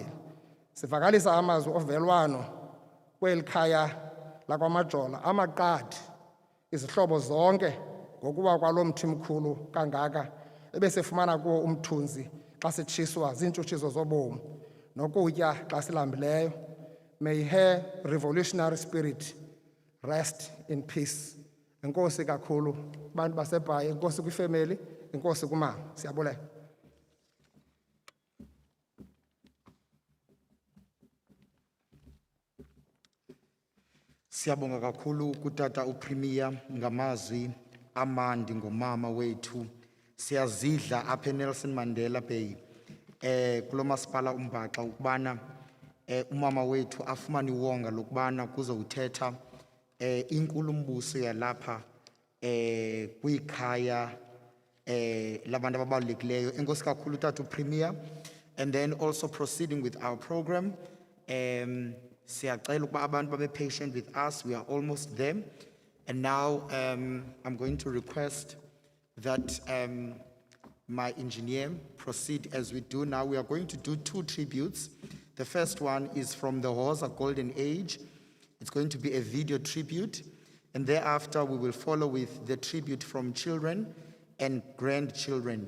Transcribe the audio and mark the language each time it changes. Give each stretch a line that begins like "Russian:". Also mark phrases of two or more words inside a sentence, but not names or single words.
Xhosa: Sivakalisa amazwi ovelwano kweli khaya lakwaMajola, amaqadi, izihlobo zonke ngokuba kwalo mthi mkhulu kangaka ebesefumana kuwo umthunzi xa sitshiswa ziintshutshiso zobomi nokutya xa silambileyo.
English: May her revolutionary spirit rest in peace.
Xhosa: Enkosi kakhulu bantu baseBhayi, enkosi kwifamily, enkosi kumama. Siyabulela. Siyabonga kakhulu kutata uPremier ngamazwi amandi ngomama wethu. Siyazidla apha eNelson Mandela Bay kulo masipala uMbaxa ukubana umama wethu afumane iwonga lokubana kuzowuthetha inkulumbuso yalapha kwikhaya labantu ababalulekileyo. Enkosi kakhulu tata uPremier.
English: And then also proceeding with our program,
Xhosa: siyacela ukuba abantu babe
English: patient with us. We are almost there. And now I'm going to request that my engineer proceed as we do now. We are going to do 2 tributes. The first one is from the Hosa Golden Age. It's going to be a video tribute. And thereafter, we will follow with the tribute from children and grandchildren.